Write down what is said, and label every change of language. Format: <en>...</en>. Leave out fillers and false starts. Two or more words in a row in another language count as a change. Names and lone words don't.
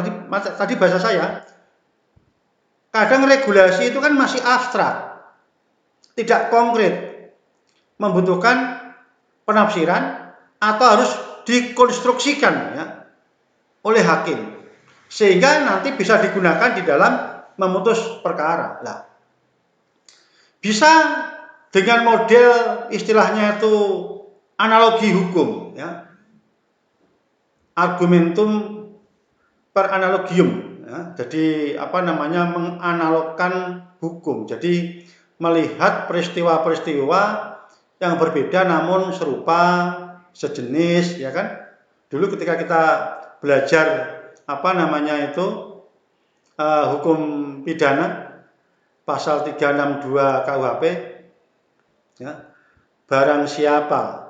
<id>Tadi bahasa saya, kadang regulasi itu kan masih abstrak, tidak konkret, membutuhkan penafsiran atau harus dikonstruksikan ya, oleh hakim, sehingga nanti bisa digunakan di dalam memutus perkara. Nah, bisa dengan model istilahnya itu analogi hukum, ya,</id> <la>argumentum per analogium.</la> <id>Ya, jadi menganalogkan hukum. Jadi melihat peristiwa-peristiwa yang berbeda namun serupa, sejenis, ya kan? Dulu ketika kita belajar hukum pidana pasal 362 KUHP, ya, barang siapa,</id>